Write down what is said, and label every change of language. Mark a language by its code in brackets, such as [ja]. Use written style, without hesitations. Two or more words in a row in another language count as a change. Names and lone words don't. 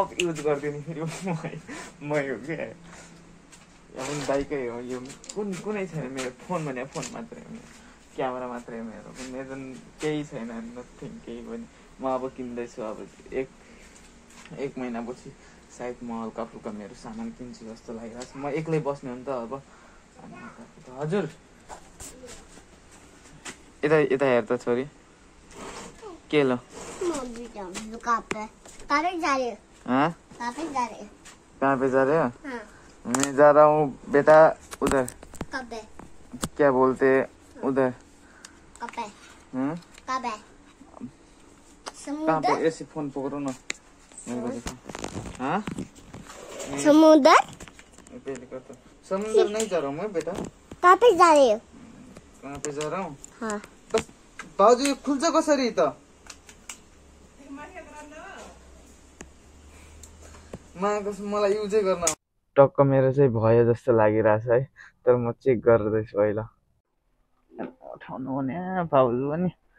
[ne] युज गरिदिने फेरि मै हो क्या पनि दाइकै हो यो कुनै छैन मेरो फोन भने फोन मात्रै हो क्यामेरा मात्रै मेरो केही छैन नथिङ केही पनि म अब किन्दैछु अब एक महिनापछि सायद म हल्का फुल्का मेरो सामान किन्छु जस्तो लागिरहेको छ म एक्लै बस्ने हो नि त अब हजुर यता हेर त छोरी [hi] के लो कहाँ पे जा रहे हो मैं जा रहा हूँ बेटा उधर क्या बोलते उधर कहाँ पे ऐसे फोन पकड़ो ना समुद्र समुद्र नहीं जा रहा हूँ मैं बेटा कहाँ पे जा रहे हो कहाँ पे जा रहा हूँ हाँ [ne] बस भाउजू खुल्छ कसरी त मलाई युजै गर्न टक्क मेरो चाहिँ भयो जस्तो लागिरहेछ है तर म चेक गर्दैछु पहिला उठाउनु भने भाउजू पनि